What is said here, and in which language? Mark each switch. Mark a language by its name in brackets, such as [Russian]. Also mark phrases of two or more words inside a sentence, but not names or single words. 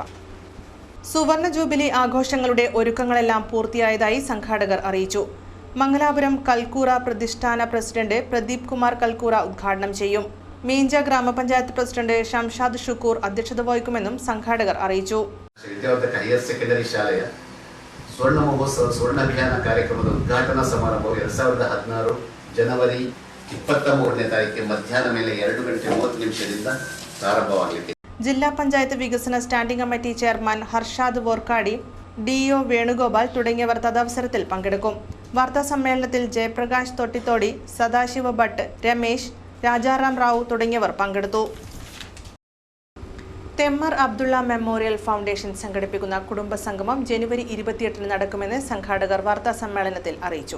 [Malayalam] സുവർണ ജൂബിലി ആഘോഷങ്ങളുടെ ഒരുക്കങ്ങളെല്ലാം പൂർത്തിയായതായി സംഘാടകർ അറിയിച്ചു. മംഗലാപുരം കൽക്കൂറ പ്രതിഷ്ഠാന പ്രസിഡന്റ് പ്രദീപ് കുമാർ കൽക്കൂറ ഉദ്ഘാടനം ചെയ്യും. മീഞ്ച ഗ്രാമപഞ്ചായത്ത് പ്രസിഡന്റ് ഷംഷാദ് ഷുക്കൂർ അധ്യക്ഷത വഹിക്കുമെന്നും സംഘാടകർ അറിയിച്ചു. [Kannada] ವಿದ್ಯಾವರ್ಧಕ [English] higher secondary [Kannada] ಶಾಲೆಯ ಸ್ವರ್ಣ ಮಹೋತ್ಸವ ಸ್ವರ್ಣ ಅಭಿಯಾನ ಕಾರ್ಯಕ್ರಮದ ಉದ್ಘಾಟನಾ ಸಮಾರಂಭವು 2016 ಜನವರಿ 23ನೇ ತಾರೀಕಿಗೆ ಮಧ್ಯಾಹ್ನ ಮೇಲೆ 2:30 ಪ್ರಾರಂಭವಾಗಲಿದೆ. [Malayalam] ജില്ലാ പഞ്ചായത്ത് വികസന [English] standing committee chairman [Malayalam] ഹർഷാദ് വോർക്കാടി, DO വേണുഗോപാൽ തുടങ്ങിയവർ തദവസരത്തിൽ പങ്കെടുക്കും. വാർത്താ സമ്മേളനത്തിൽ ജയപ്രകാശ് തൊട്ടിത്തോടി, സദാശിവ ഭട്ട്, രമേശ്, രാജാറാം റാവു തുടങ്ങിയവർ പങ്കെടുത്തു. തെമ്മർ അബ്ദുള്ള മെമ്മോറിയൽ ഫൗണ്ടേഷൻ സംഘടിപ്പിക്കുന്ന കുടുംബസംഗമം ജനുവരി 28 നടക്കുമെന്ന് സംഘാടകർ വാർത്താ സമ്മേളനത്തിൽ അറിയിച്ചു.